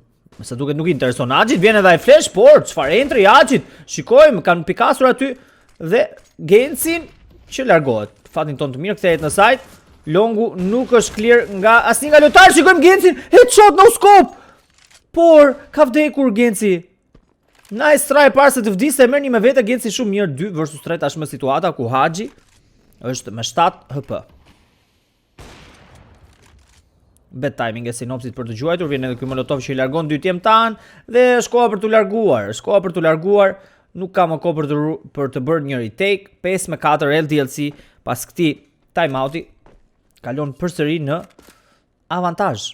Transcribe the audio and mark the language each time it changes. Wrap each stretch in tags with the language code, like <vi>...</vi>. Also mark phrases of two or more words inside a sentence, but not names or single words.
<sq>Mëse duket nuk i intereson Axhit, vjen edhe ai flash, por çfarë entri Axhit? Shikojmë, kanë pikasur aty dhe Gencin që largohet. Fatin ton të mirë kthehet në site. Longu nuk është clear nga asnjë nga lojtarët. Shikojmë Gencin,</sq> <en>headshot no scope.</en> <sq>Por ka vdekur Genci.</sq> <en>Nice try</en> <sq>para se të vdiste, merrni me vete Genci shumë mirë. 2 versus 3 tashmë situata ku Haxhi është me 7 HP.</sq> <en>Bad timing</en> <sq>e Sinopsit për të gjuajtur, vjen edhe ky Molotov që i largon dy tiemtan dhe është koha për t'u larguar, nuk ka më kohë për të bërë një retake. 5-4 LDLC pas këtij timeouti kalon përsëri në avantazh.</sq>